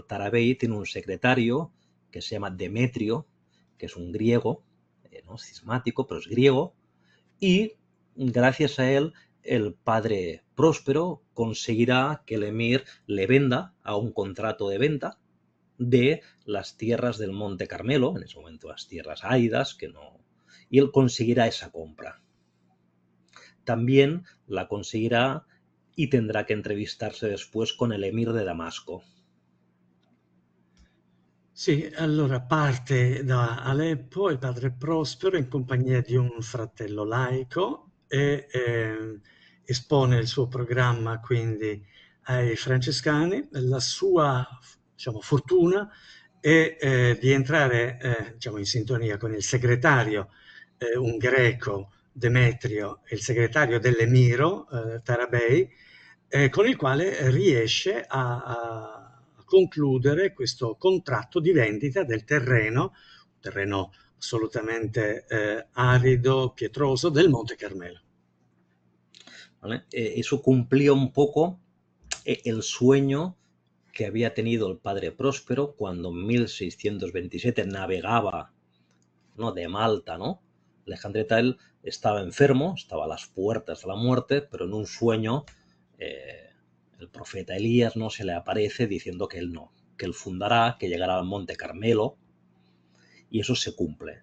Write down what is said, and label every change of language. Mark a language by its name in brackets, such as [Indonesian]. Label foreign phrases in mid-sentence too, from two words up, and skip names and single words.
[Spanish] Tarabei tiene un secretario que se llama Demetrio, que es un griego, no cismático, pero es griego, y gracias a él el padre Próspero conseguirá que el emir le venda a un contrato de venta de las tierras del Monte Carmelo, en ese momento las tierras áidas, y él conseguirá esa compra. También la conseguirá y tendrá que entrevistarse después con el emir de Damasco. [Italian] Sì, allora parte da Aleppo il padre Prospero in compagnia di un fratello laico e espone il suo programma quindi ai francescani. La sua, diciamo, fortuna è di entrare diciamo, in sintonia con il segretario, un greco, Demetrio, e il segretario dell'emiro, Tarabei, con il quale riesce a concludere questo contratto di vendita del terreno assolutamente arido, pietroso del Monte Carmelo. [Spanish] ¿Vale? Eso cumplía un poco el sueño que había tenido el padre Próspero cuando en 1627 navegaba, ¿no?, de Malta, ¿no? Alejandreta, él estaba enfermo, estaba a las puertas de la muerte, pero en un sueño el profeta Elías, ¿no?, se le aparece diciendo que él fundará, que llegará al Monte Carmelo, y eso se cumple.